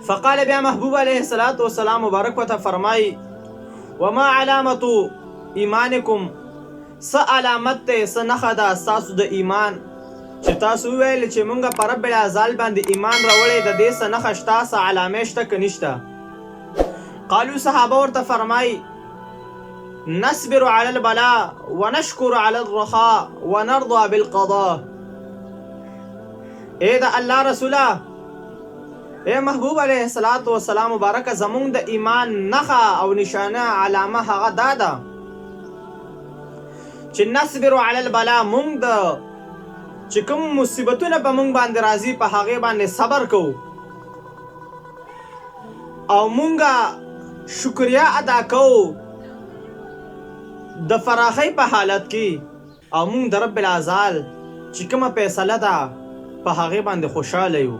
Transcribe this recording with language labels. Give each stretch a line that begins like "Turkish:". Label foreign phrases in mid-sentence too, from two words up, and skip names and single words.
Pashto: فقال بیا محبوب
Arabic: علیه السلام
Pashto: مبارک ورته فرمای
Arabic: وما علامت ایمانکم،
Pashto: څه علامت دی څه نښه ده ستاسو د ایمان چې تاسو وویل چې مونږ په رب العزال باندې ایمان راوړی، د دې څه نښه شته څه علامې شته که نشته؟
Arabic: قالو
Pashto: صحابه ورته فرمای
Arabic: نصبر على البلاء ونشكر على الرخاء ونرضى بالقضاء.
Pashto: اے د الله رسوله، اے محبوب
Arabic: علیه السلام
Pashto: مبارک، زمونږ د ایمان نښه او نشانه علامه هغه دا ده
Arabic: چې نصبر على البلاء،
Pashto: مونږ د چې کوم مصیبتونه په مونږ باندې راځي په هغې باندې صبر کوو او مونږه شکریا ادا کوو د فراخۍ په حالت کې، او مونږ د رب العزال چې کومه فیصله ده په هغې باندې خوشحاله یو.